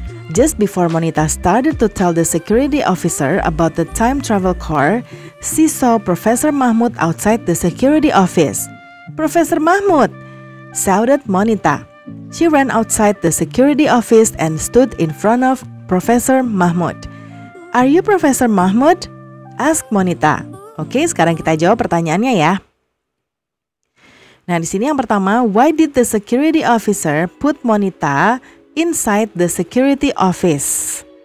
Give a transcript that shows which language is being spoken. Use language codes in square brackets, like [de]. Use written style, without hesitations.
[en] Just before Monita started to tell the security officer about the time travel car, she saw Professor Mahmud outside the security office. Professor Mahmud! Shouted Monita. She ran outside the security office and stood in front of Professor Mahmud. Are you Professor Mahmud? Asked Monita. [id] Oke, sekarang kita jawab pertanyaannya ya. Nah, di sini yang pertama, [en] why did the security officer put Monita inside the security office?